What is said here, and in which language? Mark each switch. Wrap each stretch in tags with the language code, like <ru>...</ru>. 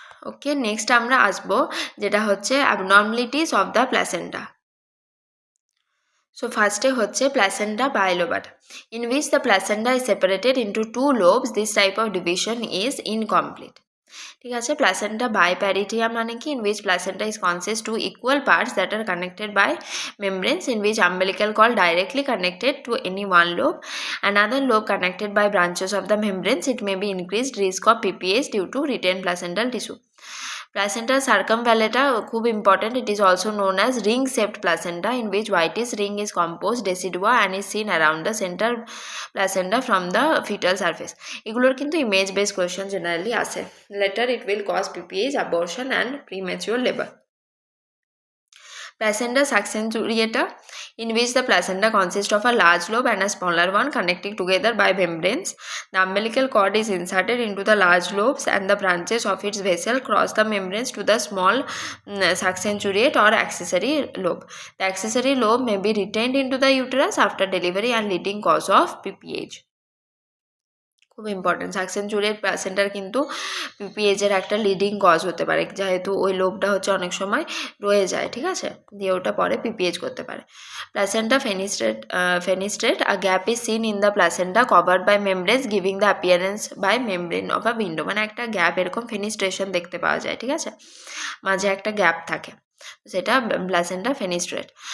<bn>ওকে, next আমরা আসবো যেটা হচ্ছে</bn> <en>Abnormalities of the placenta. So</en> <bn>ফার্স্টে হচ্ছে</bn> <en>Placenta bilobata, in which the placenta is separated into 2 lobes. This type of division is incomplete.</en> <bn>ঠিক আছে।</bn> <en>placenta bipartita</en> <bn>মানে কি,</bn> <en>In which placenta is consist 2 equal parts that are connected by membranes, in which umbilical cord directly connected to any one lobe, another lobe connected by branches of the membranes. It may be increased risk of PPH due to retained placental tissue. Placenta circumvallata,</en> <bn>খুব</bn> <en>important, it is also known as ring shaped placenta, in which whitish ring is composed decidua and is seen around the center placenta from the fetal surface.</en> <bn>এগুলোর কিন্তু image based question generally আসে।</bn> <en>Later it will cause PPH, abortion and premature labor. Placenta succenturiata, in which the placenta consists of a large lobe and a smaller one connecting together by membranes. The umbilical cord is inserted into the large lobes and the branches of its vessel cross the membranes to the small succenturiate or accessory lobe. The accessory lobe may be retained into the uterus after delivery and leading cause of PPH.</en> <bn>খুব important, সাকসেন্চুরিয়েট প্ল্যাসেন্টার কিন্তু পিপিএইচের একটা leading cause হতে পারে, যেহেতু ওই লোবটা হচ্ছে অনেক সময় রয়ে যায়, ঠিক আছে, দিয়ে ওটা পরে পিপিএইচ করতে পারে।</bn> <en>placenta fenestrate, a gap is seen in the placenta covered by membranes giving the appearance by membrane of a window,</en> <bn>মানে একটা গ্যাপ, এরকম ফেনিস্ট্রেশন দেখতে পাওয়া যায়, ঠিক আছে, মাঝে একটা গ্যাপ থাকে, সেটা প্ল্যাসেন্টা ফেনিস্ট্রেট।</bn>